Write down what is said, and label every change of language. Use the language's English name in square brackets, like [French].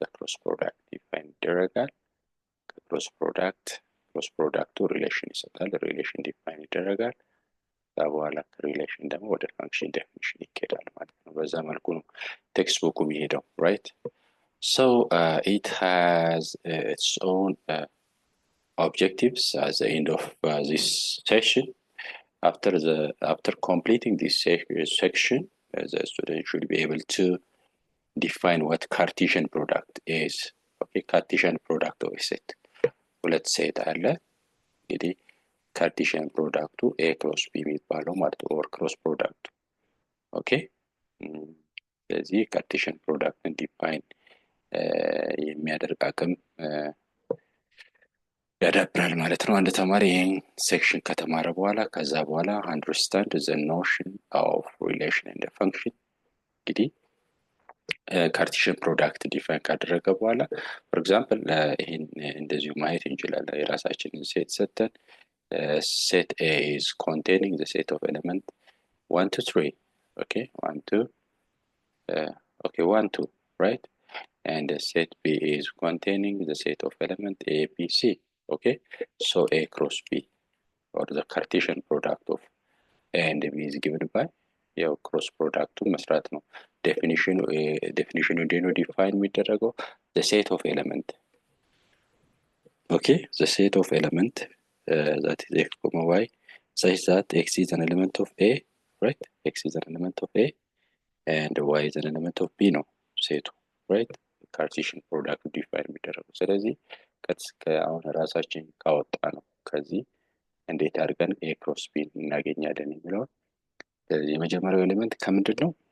[Amharic] በክሮስ ፕሮዳክት ዲፋይን ይደረጋል። ከክሮስ ፕሮዳክቱ ሪሌሽን ይሰጣል። ሪሌሽን ዲፋይን ይደረጋል። ከዛ በኋላ ከሪሌሽን ደግሞ ወደ ፈንክሽን ዴፊኒሽን ይኬዳል ማለት ነው። በዛ መልኩ ነው ቴክስት ቡኩ የሚሄደው [English] right so it has its own objectives at the end of this session. After completing this section, the student should be able to define what Cartesian product is. Okay, Cartesian product of a set. [Amharic] ሁለት ሴት አለ እንግዲህ ካርቴሽን ፕሮዳክቱ ኤ ክሮስ ቢ የሚባለው ማለት ነው ኦር ክሮስ ፕሮዳክቱ ኦኬ። ስለዚህ ካርቴሽን ፕሮዳክትን ዲፋይን የሚያደርግ አቅም ያዳብራል ማለት ነው አንድ ተማሪ ይሄን ሴክሽን ከተማረ በኋላ። ከዛ በኋላ [English] understand the notion of relation and function [Amharic] እንግዲህ ካርቴሽን ፕሮዳክት ዲፋይን ካደረገ በኋላ [English] for example [Amharic] ይሄን እንደዚሁ ማየት እንችላለን። የራሳችንን ሴት ሰተን [English] set A is containing the set of element 1 to [Amharic] 3 okay 1 to [English] 1 2 right and set B is containing the set of element A B C okay so A cross B or the Cartesian product of A and B is given by [Amharic] ያው ክሮስ ፕሮዳክቱ መስራት ነው። ዴፊኒሽኑ እንዴት ዲፋይን የሚደረገው? [English] the set of element okay the set of element that is x, y such that x is an element of A right x is an element of A and y is an element of B [Amharic] ነው ሴቱ [English] right [Amharic] ካርቴሽን ፕሮዳክት ዲፋይን የሚደረገው። ስለዚህ አሁን ራሳችን ካወጣ ነው ከዚህ እንዴት አድርገን A cross B እናገኛለን የሚለውን የመጀመሪያው ኤሌመንት ከምንድን ነው?